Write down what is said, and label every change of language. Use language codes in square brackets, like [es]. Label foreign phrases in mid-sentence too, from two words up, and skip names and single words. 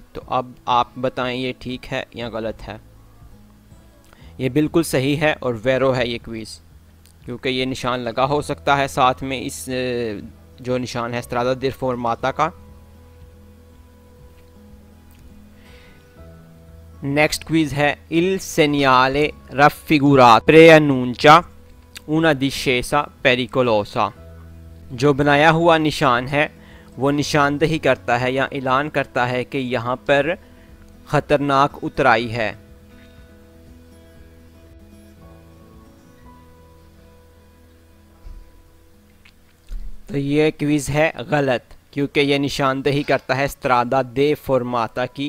[hi] तो अब आप बताएं ये ठीक है या गलत है। ये बिल्कुल सही है और वेरो है ये क्विज़, क्योंकि ये निशान लगा हो सकता है साथ में इस जो निशान है [it] strada deformata [hi] का। [en] next quiz [it] है il segnale raffigurato preannuncia una discesa pericolosa। [hi] जो बनाया हुआ निशान है वो निशानदेही करता है या ऐलान करता है कि यहाँ पर ख़तरनाक उतराई है। तो ये क्विज़ है गलत, क्योंकि ये निशानदेही करता है स्ट्रादा दे फॉर्माता की।